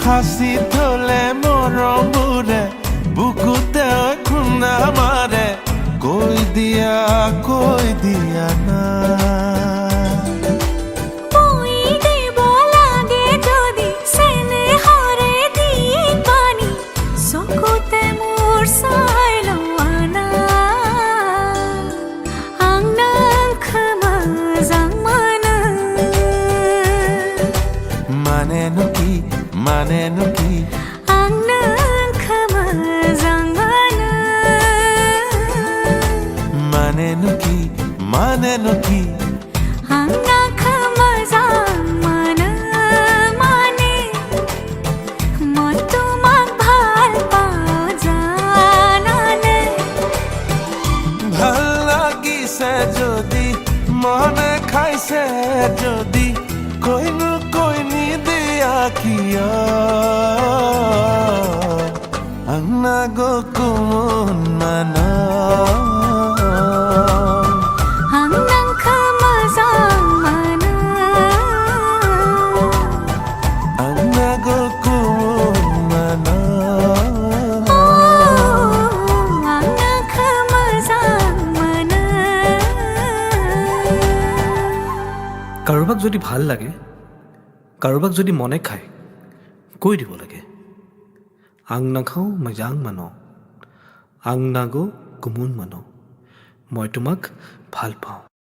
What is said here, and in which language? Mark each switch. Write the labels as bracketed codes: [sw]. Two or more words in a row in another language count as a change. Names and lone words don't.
[as] সাঁচি থলে মৰমবোৰে বুকুতে খুন্দা মাৰে কৈ দিয়া না মই দেব লাগে যদি চেনেহৰে দি পানী চকুতে মোৰ চাই লোৱা না [brx] आं नोंखौ मोजां मोनो मानेनो कि आं नोंखौ मोजां मोनो मानेनो कि आं नोंखौ मोजां मोनो माने [as] মই তোমাক ভাল পাওঁ জানানে ভাল লাগিছে যদি মনে খাইছে যদি কৈনো কৈ নিদিয়া কিয় [brx] আংনাগো কোন মানা आं नोंखौ मोजां मोनो आंनागो कोन माना आं नोंखौ मोजां मोनो [as] কাৰোবাক যদি ভাল লাগে কাৰোবাক যদি মনে খায় কৈ দিব লাগে [brx] আং নাখাওঁ মজাং মানো আং নাগো গুমুন মানো [as] মই তোমাক ভাল পাওঁ